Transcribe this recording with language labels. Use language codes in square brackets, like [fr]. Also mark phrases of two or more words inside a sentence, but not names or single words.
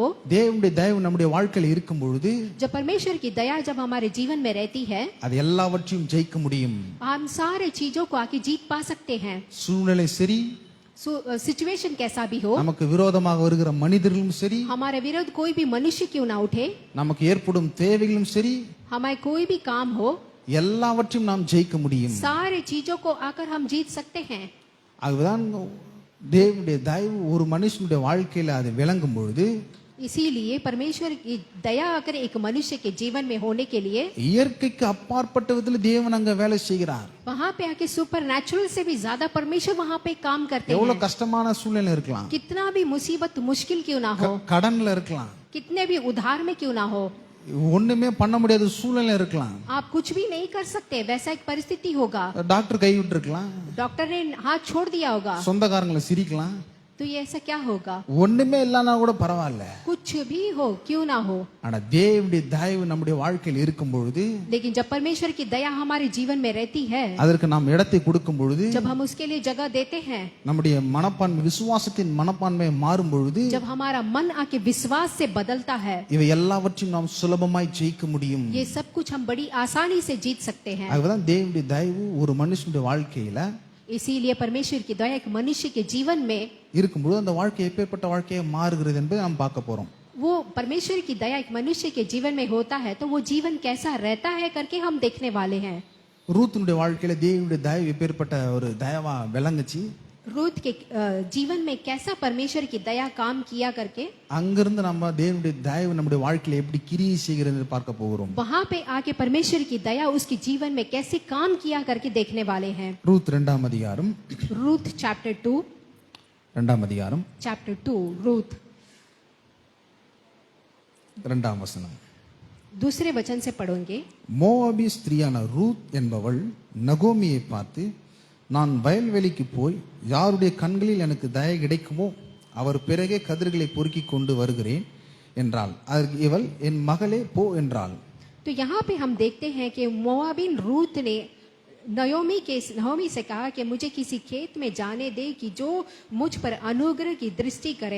[ta] தேவனுடைய தயவு நம்முடைய வாழ்க்கையில் இருக்கும் பொழுது [hi] जब परमेश्वर की दया जब हमारे जीवन में रहती है [ta] அது எல்லாவற்றையும் ஜெயிக்க முடியும். [hi] हम सारे चीजों को आके जीत पा सकते हैं। [ta] சூழ்நிலை சரி, [hi] सिचुएशन कैसा भी हो, [ta] நமக்கு விரோதமாக வருகிற மனிதர்களும் சரி, [hi] हमारे विरुद्ध कोई भी मनुष्य क्यों ना उठे, [ta] நமக்கு ஏற்படும் தேவைகளும் சரி, [hi] हमारे कोई भी काम हो, [ta] எல்லாவற்றையும் நாம் ஜெயிக்க முடியும். [hi] सारे चीजों को आकर हम जीत सकते हैं। [ta] அதுதான் தேவனுடைய தயவு ஒரு மனுஷனுடைய வாழ்க்கையில அது விளங்கும் பொழுது [hi] इसीलिए परमेश्वर की दया अगर एक मनुष्य के जीवन में होने के लिए [ta] இயற்கைக்கு அப்பாற்பட்ட விதத்தில் தேவன் அங்க வேலை செய்கிறார். [hi] वहाँ पे आके [en] super natural [hi] से भी ज्यादा परमेश्वर वहाँ पे काम करते [ta] எவ்வளவு [hi] हैं। [ta] கஷ்டமான சூழ்நிலை இருக்கலாம், [hi] कितना भी मुसीबत मुश्किल क्यों ना हो, [ta] கடன்ல இருக்கலாம், [hi] कितने भी उधार में क्यों ना हो, [ta] ஒண்ணுமே பண்ண முடியாத சூழ்நிலை இருக்கலாம், [hi] आप कुछ भी नहीं कर सकते वैसा एक परिस्थिति होगा, [ta] டாக்டர் கைவிட்டு இருக்கலாம், [hi] डॉक्टर ने हाथ छोड़ दिया होगा, [ta] சொந்தக்காரங்களை சிரிக்கலாம், [hi] तो ये ऐसा क्या होगा, [ta] ஒண்ணுமே இல்லைன்னா கூட பரவாயில்ல. [hi] कुछ भी हो क्यों ना हो, [ta] ஆனா தேவனுடைய தயவு நம்முடைய வாழ்க்கையில் இருக்கும் பொழுது [hi] लेकिन जब परमेश्वर की दया हमारे जीवन में रहती है, [ta] அதற்கு நாம் இடத்தை கொடுக்கும் பொழுது [hi] जब हम उसके लिए जगह देते हैं, [ta] நம்முடைய மனப்பான்மை விசுவாசத்தின் மனப்பான்மை மாறும் பொழுது [hi] जब हमारा मन आके विश्वास से बदलता है, [ta] இவை எல்லாவற்றையும் நாம் சுலபமாய் ஜெயிக்க முடியும். [hi] ये सब कुछ हम बड़ी आसानी से जीत सकते हैं। [ta] அதுதான் தேவனுடைய தயவு ஒரு மனுஷனுடைய வாழ்க்கையில [hi] इसीलिए परमेश्वर की दया एक मनुष्य के जीवन में [ta] இருக்கும்போது அந்த வாழ்க்கை எப்பேற்பட்ட வாழ்க்கையை மாறுகிறது என்பதை நாம் பார்க்க போறோம். [hi] वो परमेश्वर की दया एक मनुष्य के जीवन में होता है तो वो जीवन कैसा रहता है करके हम देखने वाले हैं। [ta] ரூத்துனுடைய வாழ்க்கையில தேவனுடைய தயவு எப்பேற்பட்ட ஒரு தயவா விளங்குச்சு. [hi] रूत के जीवन में कैसा परमेश्वर की दया काम किया करके [ta] அங்கிருந்து நம்ம தேவனுடைய தயவு நம்முடைய வாழ்க்கையில எப்படி கிரியை செய்கிறது பார்க்க போகிறோம். [hi] वहाँ पे आके परमेश्वर की दया उसके जीवन में कैसे काम किया करके देखने वाले हैं। [ta] ரூத் 2ஆம் அதிகாரம் [hi] रूथ चैप्टर 2 रूथ [ta] 2ஆம் வசனம். [hi] दूसरे वचन से पढ़ोगे। [ta] மோவாபி ஸ்திரியான ரூத் என்பவள் நகோமியை பார்த்து, நான் வயல்வெளிக்கு போய் யாருடைய கண்களில் எனக்கு தயை கிடைக்குமோ அவர் பிறகே கதிர்களை பொறுக்கி கொண்டு வருகிறேன் என்றாள். அதற்கு இவள், என் மகளே போ என்றாள். [hi] तो यहाँ पे हम देखते हैं कि मोआबिन रूत ने नयोमी से कहा कि मुझे किसी खेत में जाने दे कि जो मुझ पर अनुग्रह की दृष्टि करे।